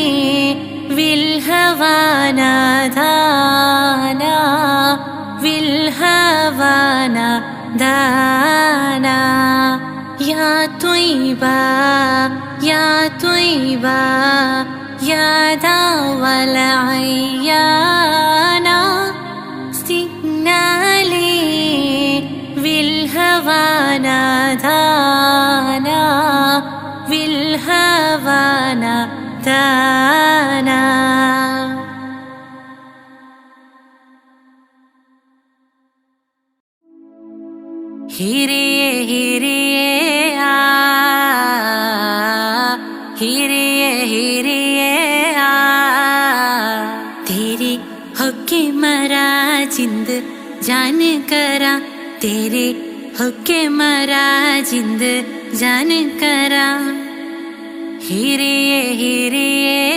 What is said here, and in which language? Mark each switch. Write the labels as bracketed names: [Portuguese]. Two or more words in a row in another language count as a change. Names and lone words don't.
[Arabic] بالهوى نادانا بالهوى نادانا يا طيبة يا طيبة يا داول عيانا سقنا لي بالهوى نادانا بالهوى نادانا [Punjabi] ਹਿਰੀਏ ਹਿਰੀਏ ਹਿਰੀਏ ਹਿਰੀਏ ਤੇਰੇ ਹੋਕੇ ਮਰਾਂ ਜਿੰਦ ਜਾਨ ਕਰਾਂ ਤੇਰੇ ਹੋਕੇ ਮਰਾਂ ਜਿੰਦ ਜਾਨ ਕਰਾਂ ਹਿਰੀਏ ਹਿਰੀਏ